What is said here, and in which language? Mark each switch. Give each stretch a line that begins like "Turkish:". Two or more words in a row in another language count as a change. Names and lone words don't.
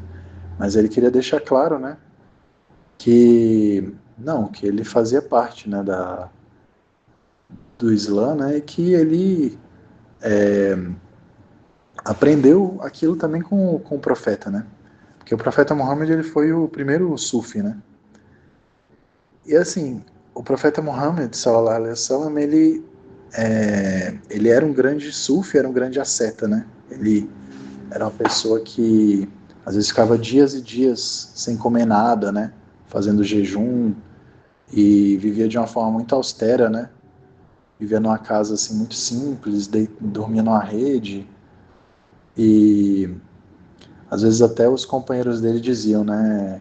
Portuguese: Mas ele queria deixar claro, né, que não, que ele fazia parte, né, do Islã, né, e que ele aprendeu aquilo também com o profeta, né? Porque o profeta Muhammad ele foi o primeiro sufi, né? E assim, o profeta Muhammad,
Arabic: صلى الله عليه وسلم,
Portuguese: ele era um grande sufi, era um grande asceta, né? Ele era uma pessoa que às vezes ficava dias e dias sem comer nada, né? Fazendo jejum e vivia de uma forma muito austera, né? Vivia numa casa assim muito simples, dormia numa rede e às vezes até os companheiros dele diziam, né?